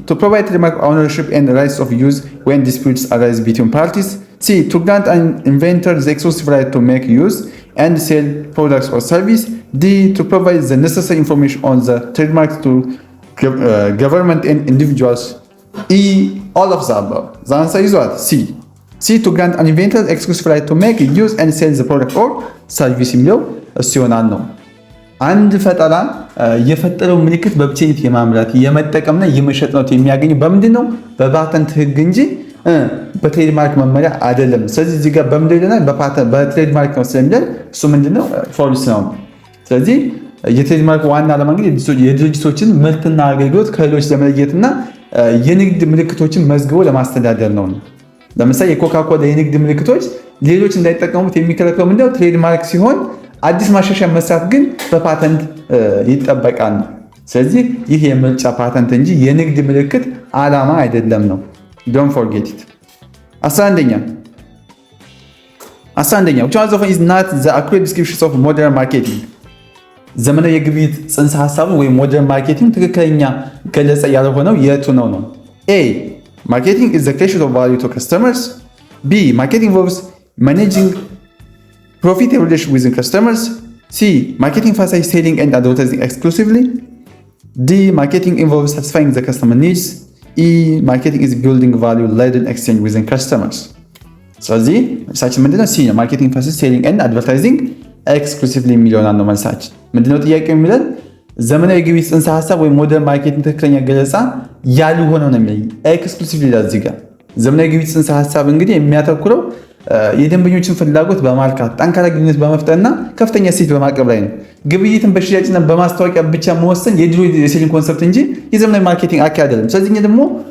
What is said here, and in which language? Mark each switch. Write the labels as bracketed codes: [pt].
[en] To provide trademark ownership and rights of use when disputes arise between parties. C. To grant an inventor the exclusive right to make, use, and sell products or service. D. To provide the necessary information on the trademarks to government and individuals. E. All of the above. The answer is what? C. C. To grant an inventor exclusive right to make, use, and sell the product or service [am] የሚለው እሱ ይሆናል ነው። አንድ ፈጠራ የፈጠረው ምልክት በብቸኝነት የማምረት የመጠቀምና የመሸጥ ነው የሚያገኘው በምንድን ነው? በፓተንት ህግ እንጂ በትሬድማርክ መመሪያ አይደለም። ስለዚህ እዚህ ጋር በምንድን ይለናል? በትሬድማርክ ነው ስለሚለን እሱ ምንድነው? ፎልስ ነው። ስለዚህ የትሬድማርክ ዋና ዓላማ እንግዲህ የድርጅቶችን ምርትና አገልግሎት ከሌሎች ለመለየትና የንግድ ምልክቶችን መዝግቦ ለማስተዳደር ነው። ለምሳሌ የኮካኮላ የንግድ ምልክቶች ሌሎች እንዳይጠቀሙት የሚከለክለው ምንድነው? ትሬድማርክ ሲሆን አዲስ ማሻሻያ መስራት ግን በፓተንት ይጠበቃል። ስለዚህ ይህ የምርጫ ፓተንት እንጂ የንግድ ምልክት ዓላማ አይደለም ነው። ዶንት ፎርጌት ኢት። 11ኛ [en] which one of them is not the accurate description of modern marketing? [am] ዘመናዊ የግብይት ጽንሰ ሐሳቡ ወይም ሞደርን ማርኬቲንግ ትክክለኛ ገለጻ ያልሆነው የቱ ነው? [en] A. Marketing is the creation of value to customers. B. Marketing involves managing profitable relations with customers. C. Marketing emphasizes selling and advertising exclusively. D. Marketing involves satisfying the customer needs. E. Marketing is building value-laden exchange with customers. [am] ስለዚህ መልሳችን ምንድነው? C ነው። [en] Marketing emphasizes selling and advertising exclusively [am] የሚለውን ነው መልሳችን። ምንድነው ጥያቄው የሚለን? ዘመናዊ የግብይት ጽንሰ ሐሳብ ወይም ሞደርን ማርኬቲንግ ትክክለኛ ገለጻ ያልሆነው ነው የሚለኝ ኤክስክሉሲቭሊ ይላል እዚህ ጋር። ዘመናዊ የግብይት ጽንሰ ሐሳብ እንግዲህ የሚያተኩረው የደንበኞችን ፍላጎት በማርካት ጠንካራ ግንኙነት በመፍጠርና ከፍተኛ እሴት በማቅረብ ላይ ነው። ግብይትን በሽያጭና በማስታወቂያ ብቻ መወሰን የድሮ የሴሊንግ ኮንሰፕት እንጂ የዘመናዊ ማርኬቲንግ አካሄድ አይደለም። ስለዚህ ደግሞ